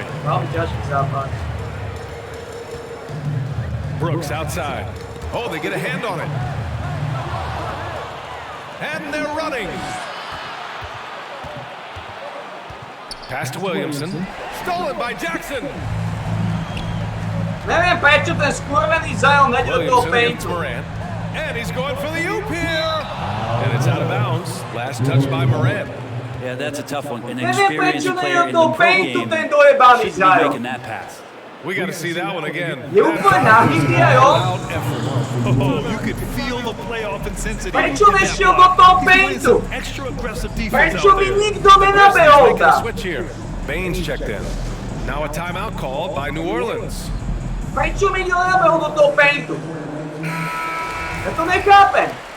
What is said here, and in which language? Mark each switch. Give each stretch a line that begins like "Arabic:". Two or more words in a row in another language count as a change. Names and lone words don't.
English: Probably Justin's out front. Brooks outside. Oh, they get a hand on it. And they're running. Pass to Williamson. Stolen by Jackson.
Slovak: Neviem prečo ten skurvený Zion neděl toho
English: Williamson
Slovak: paintu.
English: against Morant. And he's going for the oop here. And it's out of bounds. Last touch by Morant. Yeah, that's a tough one. An
Slovak: Neviem
English: experienced
Slovak: prečo
English: player
Slovak: neděl
English: in the
Slovak: toho
English: pro
Slovak: paintu
English: game
Slovak: ten dojebaný
English: shouldn't be
Slovak: Zion.
English: making that pass. We got to see that one again.
Slovak: Je úplne nahý, jo?
English: Oh, you could feel the playoff intensity.
Slovak: Prečo nešiel do toho paintu?
English: Extra aggressive defense
Slovak: Prečo
English: out
Slovak: mi
English: there.
Slovak: nikto nenabehol
English: Making a
Slovak: tam?
English: switch here. Baines checked in. Now a timeout call by New Orleans.
Slovak: Prečo mi nikto nenabehol do toho paintu? Ja to nechápem.